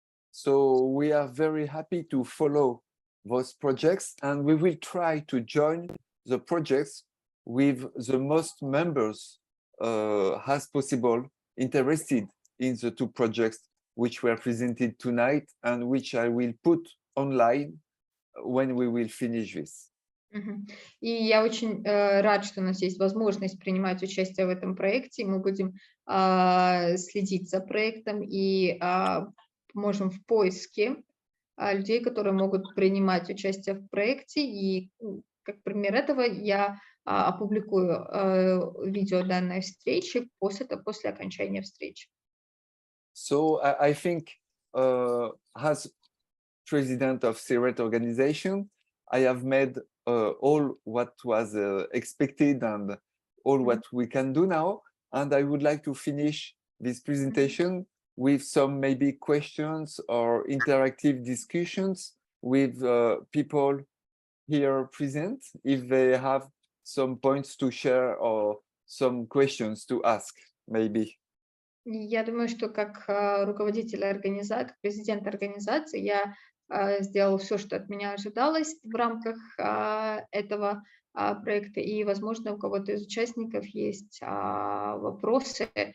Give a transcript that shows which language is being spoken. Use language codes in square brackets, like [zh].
[en] So we are very happy to follow those projects, and we will try to join the projects with the most members as possible interested in the two projects which were presented tonight and which I will put online when we will finish this. [ru] И я очень рад, что у нас есть возможность принимать участие в этом проекте. Мы будем следить за проектом и поможем в поиске людей, которые могут принимать участие в проекте. И как пример этого я опубликую видео данной встречи после окончания встречи. [en] So I think as president of CIRET organization, I have made all what was expected and all what we can do now. And I would like to finish this presentation with some maybe questions or interactive discussions with people here present, if they have some points to share or some questions to ask, maybe. [ru] Я думаю, что как руководитель организации, как президент организации, я сделал все, что от меня ожидалось в рамках этого проекта. И, возможно, у кого-то из участников есть вопросы.